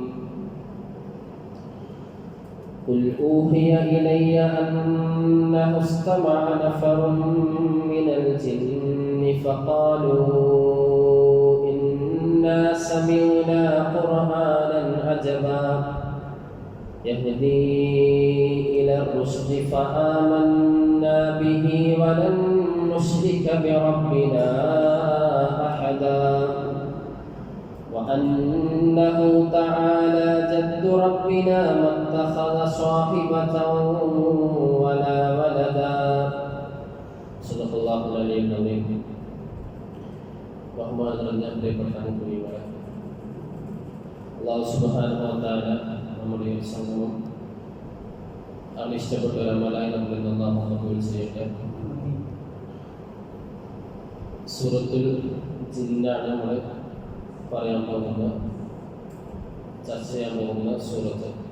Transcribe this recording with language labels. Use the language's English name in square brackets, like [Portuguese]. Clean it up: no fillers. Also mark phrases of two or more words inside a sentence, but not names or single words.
[Arabic] قل أوحي إلي أنه استمع نفر من الجن فقالوا إنا سمعنا قرآنا عجبا يهدي إلى الرشد فآمنا به ولن نشرك بربنا أحدا وأنه تعالى جد ربنا ما اتخذ صاحبة ولا ولدا. صدق الله العلي العظيم. [Malayalam] ബഹുമാനനിറഞ്ഞ പ്രിയപ്പെട്ട കുഞ്ഞുങ്ങളെ, [Arabic] الله سبحانه وتعالى [Malayalam] നമ്മുടെ ഈ സംഗമം അവൻ ഇഷ്ടപ്പെട്ട ഒരു അമലായി നമ്മളിൽ നിന്ന് അല്ലാഹു കബൂൽ ചെയ്യട്ടെ. സൂറത്തുൽ ജിന്നാണ് നമ്മൾ പറയാൻ പോകുന്ന, ചർച്ച ചെയ്യാൻ പോകുന്ന സൂറത്ത്.